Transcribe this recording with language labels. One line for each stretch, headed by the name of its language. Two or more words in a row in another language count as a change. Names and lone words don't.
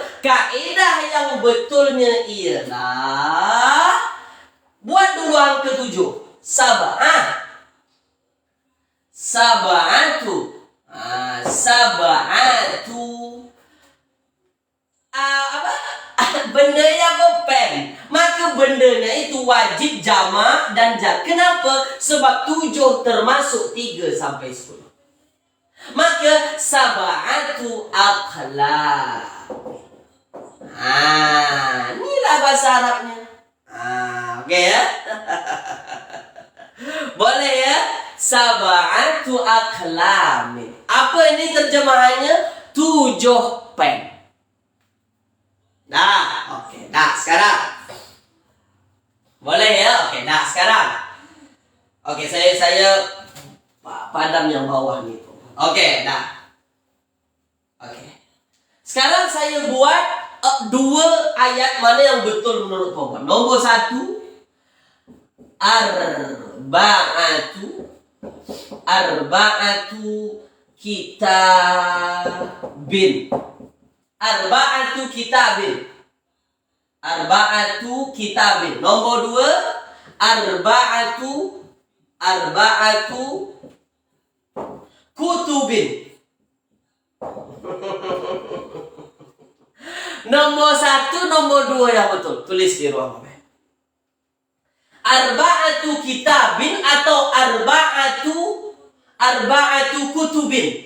Malay: Kaedah yang betulnya ialah buat dulu angka 7. Sab'atu. Sab'atu. Benda yang pen. Maka bendanya itu wajib jamak dan Kenapa? Sebab 7 termasuk 3 sampai 10. Maka
Arabic: سبعة أقلام.
Malay: Inilah bahasa Arabnya. Okey ya. Boleh ya?
Arabic: سبعة أقلام.
Malay: Apa ini terjemahannya? 7 pen. Okey. Sekarang. Boleh ya? Okey, sekarang. Okey, saya padam yang bawah ni. Okey, Okey. Sekarang saya buat 2 ayat mana yang betul menurut Tuan. Nombor 1,
Arabic: أربعة كتاب. أربعة كتاب.
Malay: Nombor 2,
Arabic: أربعة كتب.
Malay: Nombor 1, nombor 2 yang betul. Tulis di ruang komen.
Arabic: أربعة كتاب atau أربعة كتب.